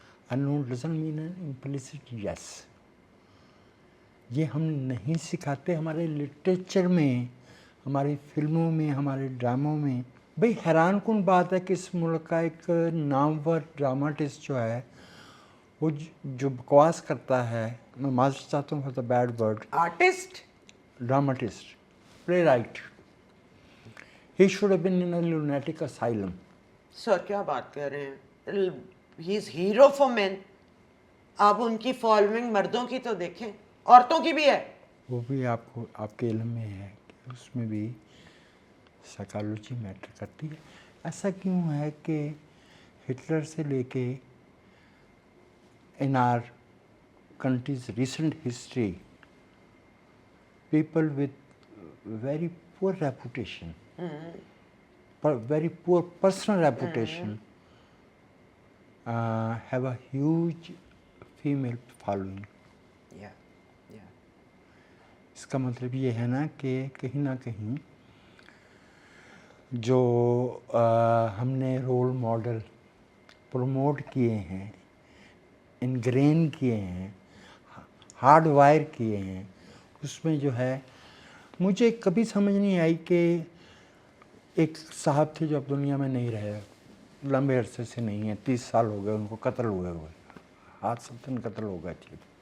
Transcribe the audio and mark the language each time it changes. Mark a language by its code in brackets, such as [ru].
[en] A no doesn't mean an implicit yes. [ur] یہ ہم نہیں سکھاتے ہمارے لٹریچر میں, ہماری فلموں میں, ہمارے ڈراموں میں. بھئی حیران کن بات ہے کہ اس ملک کا ایک نامور ڈراماٹسٹ جو ہے وہ جو بکواس کرتا ہے, میں معذرت چاہتا ہوں [en] For the bad word, artist, dramatist, playwright, he should have been in a lunatic asylum. [ur] سر کیا بات کر رہے ہیں, [en] He is hero for man. [ur] آپ ان کی فالوئنگ مردوں کی تو دیکھیں, عورتوں کی بھی ہے. وہ بھی آپ کو آپ کے علم میں ہے کہ اس میں بھی سائیکالوجی میٹر کرتی ہے. ایسا کیوں ہے کہ ہٹلر سے لے کے [en] in our country's recent history, people with very poor reputation, very poor personal reputation, have a huge female following. Yeah, yeah. [ur] اس کا مطلب یہ ہے نا کہ کہیں نہ کہیں جو ہم نے رول ماڈل پروموٹ کیے ہیں, انگرین کیے ہیں, ہارڈ وائر کیے ہیں, اس میں جو ہے مجھے کبھی سمجھ نہیں آئی کہ ایک صاحب تھے جو اب دنیا میں نہیں رہے, لمبے عرصے سے نہیں ہیں, 30 سال ہو گئے ان کو قتل ہوئے, حادثتاً قتل ہو گئے تھے,